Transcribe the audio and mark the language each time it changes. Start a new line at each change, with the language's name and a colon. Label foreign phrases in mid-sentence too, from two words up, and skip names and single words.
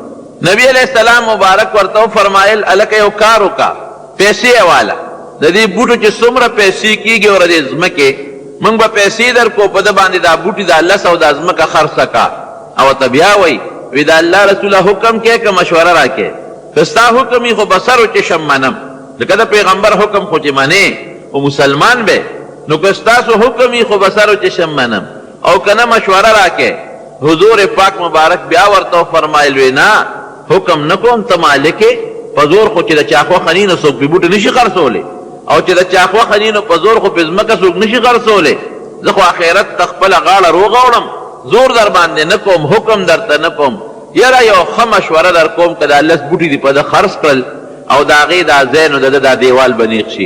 Pashto: نبی
Arabic: علیہ السلام
Pashto: مبارک ورته وفرمایل هلکه یو کار وکړه پیسې یې واله د دې بوټو چې څومره پیسې کېږي او د دې ځمکې موږ به پیسې در کو په ده باندې دا بوټي دا لس او دا ځمکه خرڅه کا او ته بیا وایي وی د الله رسوله حکم کې که مشوره راکې که ستا حکم یې خو
Persian: بسر و چشم
Pashto: منم لکه د پیغمبر حکم خو چې منې خو مسلمان به نو که ستاسو حکم یې خو
Persian: بسر و چشم
Pashto: منم او که نه مشوره راکې. حضور پاک مبارک بیا ورته فرمایل وی نه حکم نه کوم ته مالک یې په زور خو چې د چا خوښه ني نو څوک پې بوټي نشي خرڅولی او چې د چا خوښه ني نو په زور خو پې ځمکه څوک نشي خرڅولی. زه خو آخرت ته خپله غاړه روغوړم زور در باندې نه کوم حکم درته نه کوم یاره یو ښه مشوره در کوم که دا لس بوټي دي په ده خرڅ کړل او د هغې دا ځای نو د ده دا دیوال به نیغ شي.